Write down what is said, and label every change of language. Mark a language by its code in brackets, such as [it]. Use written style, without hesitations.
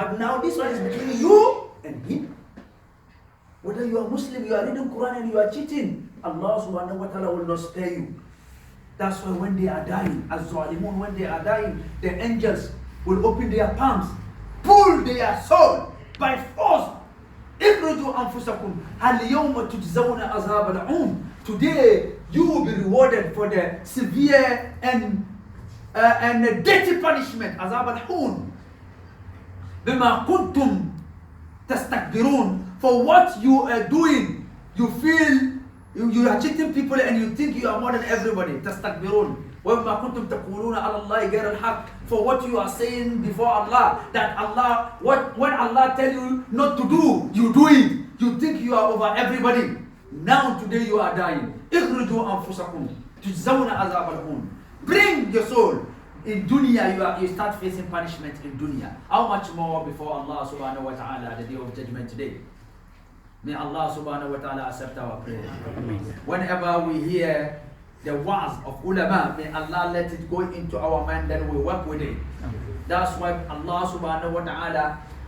[en] But now this one is between you and him. Whether you are Muslim, you are reading Quran and you are cheating, Allah subhanahu wa ta'ala will not spare you. That's why when they are dying, Az-Zalimun, when they are dying, the angels will open their palms, pull their soul by force. [ar] اخرجوا أنفسكم هل يوم تجزون عذاب الهون. [en] Today you will be rewarded for the severe and dirty punishment, [ar] عذاب الهون. بما كنتم تستكبرون, [en] for what you are doing. You feel you are cheating people and you think you are more than everybody. [ar] تستكبرون. وما كنتم تقولون على الله غير الحق, [en] for what you are saying before Allah, that Allah, when Allah tell you not to do, you do it. You think you are over everybody. Now today you are dying. [ar] اخرجوا أنفسكم تجزون عذاب الهون. [en] Bring your soul. In dunya, you start facing punishment in dunya. How much more before Allah subhanahu wa ta'ala the day of judgment today? May Allah subhanahu wa ta'ala accept our prayer. Whenever we hear the words of ulama, may Allah let it go into our mind, then we work with it. That's why Allah subhanahu wa ta'ala